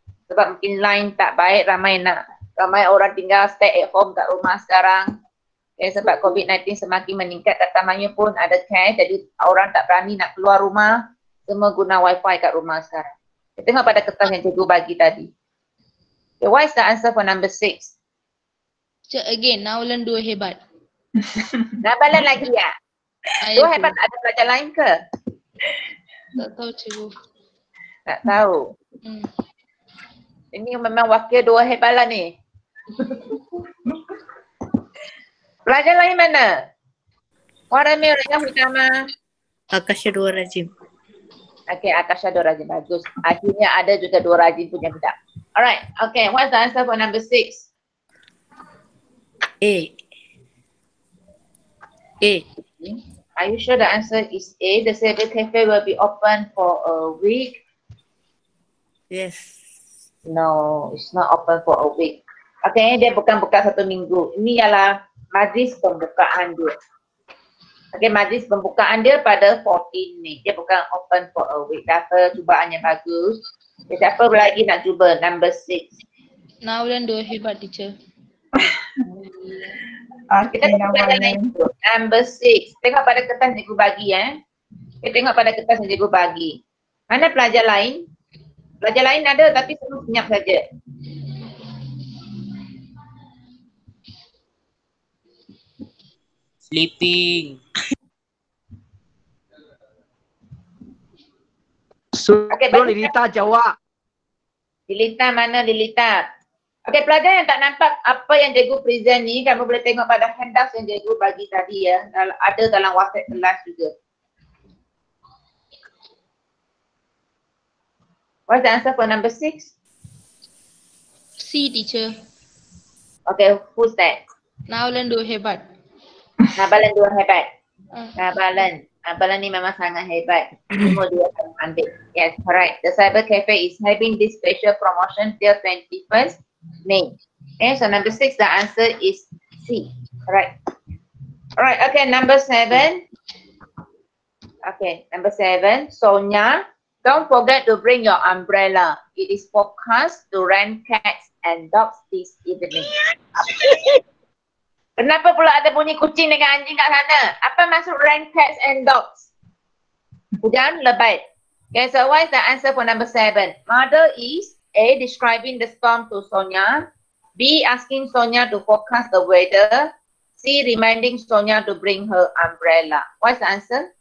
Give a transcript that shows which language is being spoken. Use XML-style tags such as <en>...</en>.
<ms>Sebab mungkin line tak baik, ramai orang tinggal</ms> <en>stay at home</en> <ms>kat rumah sekarang. Okay, sebab COVID-19 semakin meningkat, terutamanya pun ada cash, jadi orang tak berani nak keluar rumah. Semua guna wifi kat rumah sekarang. Kita tengok pada kertas yang cikgu bagi tadi.</ms> <en>Okay, what is the answer for number 6? Again,</en> <ms>Nabalan dua hebat. Nabalan lagi ya? Dua hebat tak ada pelajar lain ke? Tak tahu cikgu. Tak tahu. Hmm. Ini memang wakil 2 hebat lah ni. Pelajar lain mana? Warna merah utama. Akasha dua rajin. Okay, Akasha 2 rajin, bagus. Akhirnya ada juga 2 rajin punya budak.</ms> <en>Alright, okay, what's the answer for number 6? A. Are you sure the answer is A? The Cyber Cafe will be open for a week? Yes. No, it's not open for a week.</en> <ms>Okay, dia bukan buka 1 minggu. Ini ialah majlis pembukaan dia. Okay, majlis pembukaan dia pada 14 Mei. Dia bukan</ms> <en>open for a week.</en> <ms>Data cubaannya bagus. Okay, siapa lagi nak cuba?</ms> <en>Number 6.</en> <ms>Nabalan dua hebat,</ms> <en>teacher.</en> <ms>Kita tengok pelajar lain tu.</ms> <en>Number 6.</en> <ms>Tengok pada kertas yang cikgu bagi Okay, tengok pada kertas yang cikgu bagi. Mana pelajar lain? Pelajar lain ada tapi semua senyap saja.</ms> <en>Sleeping. Okay,</en> <ms>Suruh Lilita jawab. Lilita mana Lilita? Okay, pelajar yang tak nampak apa yang cikgu present ni, kamu boleh tengok pada handouts yang cikgu bagi tadi ya. Ada dalam WhatsApp kelas juga.</ms> <en>What's the answer for number 6? C, teacher. Okay, who's that?</en> <ms>Nabalan dua hebat. Nabalan 2 hebat. Nabalan ni memang sangat hebat. Semua dia akan ambil.</ms> <en>Yes, correct. The Cyber Cafe is having this special promotion till 21st May. Okay, so number 6, the answer is C. Correct. Alright, okay, number 7. Okay, number 7, Sonia. Don't forget to bring your umbrella. It is forecast to rain cats and dogs this evening.</en> <ms>Kenapa pula ada bunyi kucing dengan anjing kat sana? Apa maksud</ms> <en>rain cats and dogs?</en> <ms>Hujan lebat.</ms> <en>Okay, so what is the answer for number 7? Mother is A, describing the storm to Sonia. B, asking Sonia to forecast the weather. C, reminding Sonia to bring her umbrella. What's the answer?</en>